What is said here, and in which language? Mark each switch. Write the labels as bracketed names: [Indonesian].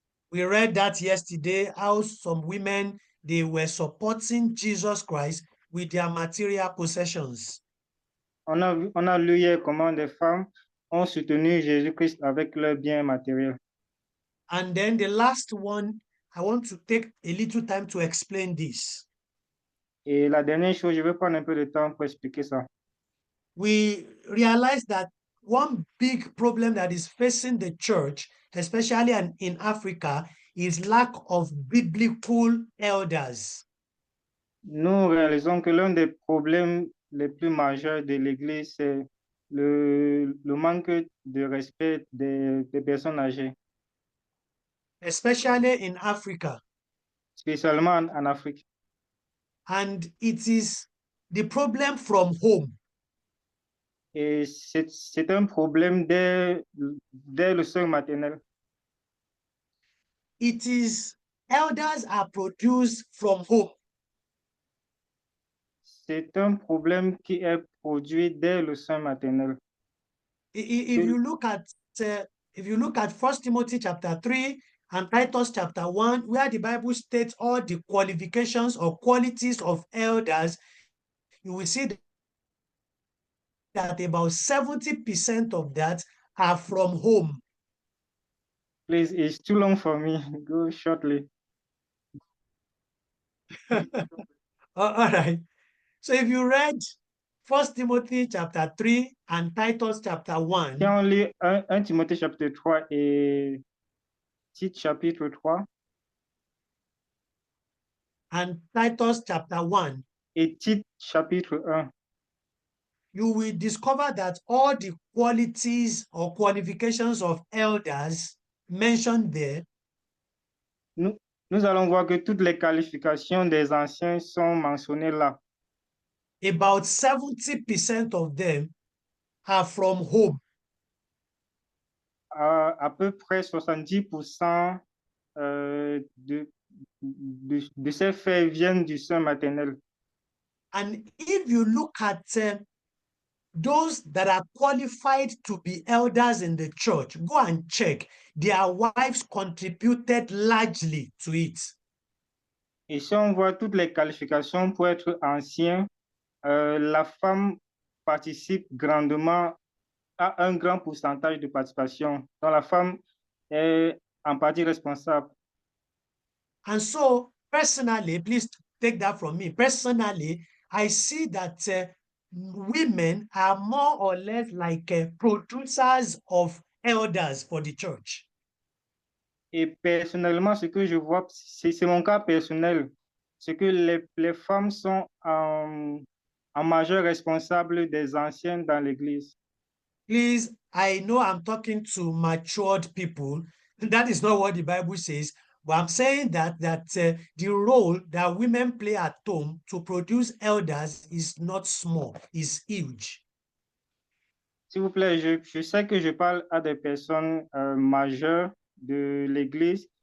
[English] We read that yesterday, how some women, they were supporting Jesus Christ with their material possessions. [French] On a lu hier comment des femmes ont soutenu Jésus-Christ avec leurs biens matériels. [English] And then the last one, I want to take a little time to explain this. [French] Et la dernière chose, je vais prendre un peu de temps pour expliquer ça. [English] We realize that one big problem that is facing the church, especially in Africa, is lack of biblical elders. [French] Nous réalisons que l'un des problèmes les plus majeurs de l'Église, c'est le manque de respect des personnes âgées, [English] Especially in Africa. [French] spécialement en Afrique. [English] And it is the problem from home. [French] Et c'est un problème dès le sein maternel. [English] It is elders are produced from home. [French] C'est un problème qui est produit dès le sein maternel. [English] If you look at 1 Timothy chapter 3 and Titus chapter 1, where the Bible states all the qualifications or qualities of elders, you will see that about 70% of that are from home. Please, it's too long for me. Go shortly. All right. So if you read 1 Timothy chapter 3 and Titus chapter 1, [French] Si on lit 1 Timothée chapitre 3 et Tite chapitre 3 [English] and Titus chapter 1, [French] et Tite chapitre 1, [English] you will discover that all the qualities or qualifications of elders mentioned there [French] nous allons voir que toutes les qualifications des anciens sont mentionnées là. [English] about 70% of them are from home. [French] À peu près 70% de ces faits viennent du sein maternel. [English] And if you look at those that are qualified to be elders in the church, go and check. Their wives contributed largely to it. [French] Et si on voit toutes les qualifications pour être ancien, la femme participe grandement à un grand pourcentage de participation. Donc la femme est en partie responsable. [English] And so, personally, please take that from me. Personally, I see that women are more or less like producers of elders for the church. [French] Et personnellement, ce que je vois, c'est mon cas personnel, c'est que les femmes sont en majeur responsable des anciens dans l'Église. [English] Please, I know I'm talking to matured people. That is not what the Bible says. But I'm saying that the role that women play at home to produce elders is not small, is huge. [French] S'il vous plaît, je sais que je parle à des personnes majeures de l'Église.